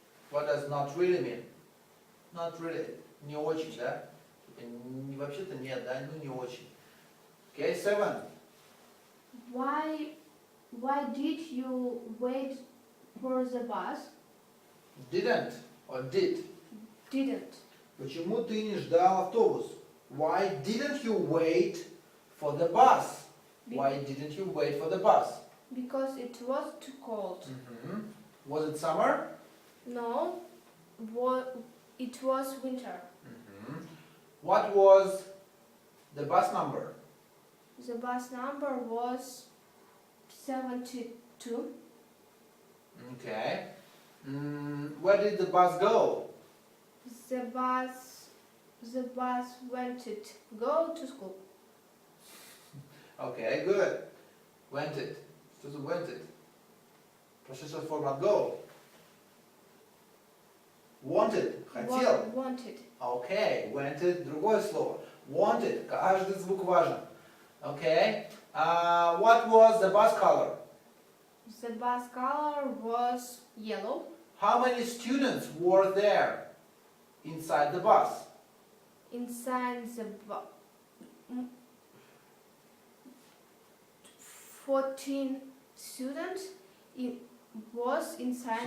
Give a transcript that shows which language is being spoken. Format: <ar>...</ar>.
<en>What does not really mean? Not really.</en> <ru>Не очень, да? Вообще-то нет, да? Ну не очень. Okay, 7.</ru> <en>Why did you wait for the bus? Didn't or did? Didn't.</en> <ru>Почему ты не ждал автобус?</ru> <en>Why didn't you wait for the bus? Why didn't you wait for the bus? Because it was too cold. Was it summer? No, it was winter. What was the bus number? The bus number was 72. Okay. Where did the bus go? The bus wanted to go to school. Okay, good. Wanted.</en> <ru>Что за wanted? Прошедшая форма от go. Wanted. Хотел.</ru> <en>Wanted.</en> <ru>Okay, wanted, другое слово. Wanted, каждый звук важен.</ru> <en>Okay, what was the bus color? The bus color was yellow. How many students were there inside the bus? Inside the bus, 14 students was inside.</en>